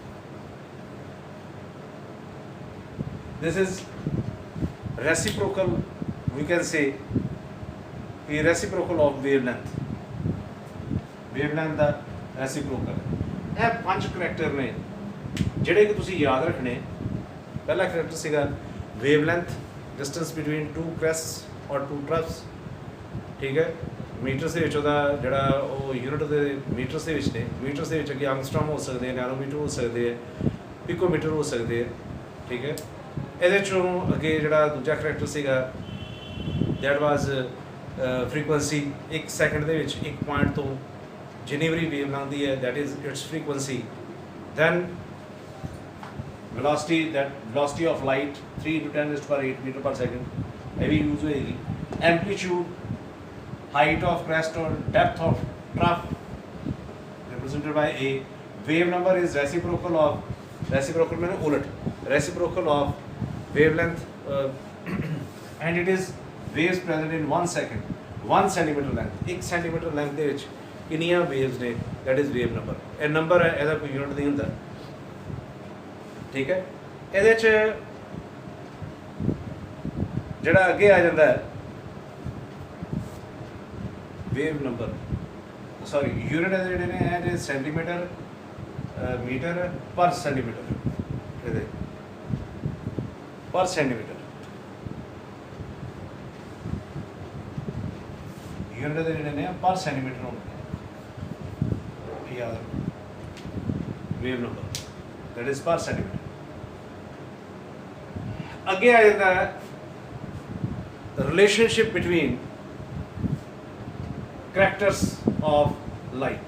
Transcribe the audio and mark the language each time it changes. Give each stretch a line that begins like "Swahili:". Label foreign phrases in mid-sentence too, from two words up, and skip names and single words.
English: this is reciprocal, we can say a reciprocal of wavelength ਦਾ reciprocal।
Punjabi: ਇਹ 5 ਕਰੈਕਟਰ ਨੇ ਜਿਹੜੇ ਕਿ ਤੁਸੀਂ ਯਾਦ ਰੱਖਣੇ। ਪਹਿਲਾ ਕਰੈਕਟਰ ਸੀਗਾ
English: wavelength, distance between two crests or two troughs,
Punjabi: ਠੀਕ ਹੈ। ਮੀਟਰਸ ਦੇ ਵਿੱਚ ਉਹਦਾ ਜਿਹੜਾ ਉਹ ਯੂਨਿਟ ਦੇ ਮੀਟਰਸ ਦੇ ਵਿੱਚ ਨੇ। ਮੀਟਰਸ ਦੇ ਵਿੱਚ ਅੱਗੇ ਐਂਗਸਟ੍ਰੋਮ ਹੋ ਸਕਦੇ ਆ, ਨੈਨੋਮੀਟਰ ਹੋ ਸਕਦੇ ਆ, ਪਿਕੋਮੀਟਰ ਹੋ ਸਕਦੇ ਆ, ਠੀਕ ਹੈ। ਇਹਦੇ ਚੋਂ ਅੱਗੇ ਜਿਹੜਾ ਦੂਜਾ ਕਰੈਕਟਰ ਸੀਗਾ
English: that was frequency.
Punjabi: 1 ਸੈਕਿੰਡ ਦੇ ਵਿੱਚ 1 ਪੁਆਇੰਟ ਤੋਂ ਜਿੰਨੀ ਵਾਰੀ ਵੇਵ ਲੰਘਦੀ ਹੈ
English: that is its frequency. ਦੈਨ velocity of light 3 into 10⁸ meter per second,
Punjabi: ਇਹ ਵੀ ਯੂਜ਼ ਹੋਏਗੀ।
English: ਐਂਪਲੀਟਿਊਡ, height of crest or depth of trough represented by A। wave number is reciprocal means ulat, reciprocal of wavelength and it is waves present in 1 second, 1 centimeter length। 1 centimeter length
Punjabi: ਦੇ ਵਿੱਚ ਕਿੰਨੀਆਂ
English: waves ਨੇ that is wave number।
Punjabi: ਇਹ ਨੰਬਰ ਹੈ, ਇਹਦਾ ਕੋਈ ਯੂਨਿਟ ਨਹੀਂ ਹੁੰਦਾ, ਠੀਕ ਹੈ। ਇਹਦੇ 'ਚ ਜਿਹੜਾ ਅੱਗੇ ਆ ਜਾਂਦਾ ਹੈ
English: wave number, sorry unit
Punjabi: ਇਹਦੇ ਜਿਹੜੇ ਨੇ ਇਹਦੇ
English: centimeter, meter per centimeter,
Punjabi: ਇਹਦੇ
English: per centimeter unit
Punjabi: ਦੇ ਜਿਹੜੇ ਨੇ
English: per centimeter
Punjabi: ਹੁੰਦੇ, ਯਾਦ ਰੱਖੋ
English: wave number that is per centimeter.
Punjabi: ਅੱਗੇ ਆ ਜਾਂਦਾ ਹੈ
English: relationship between characters of light.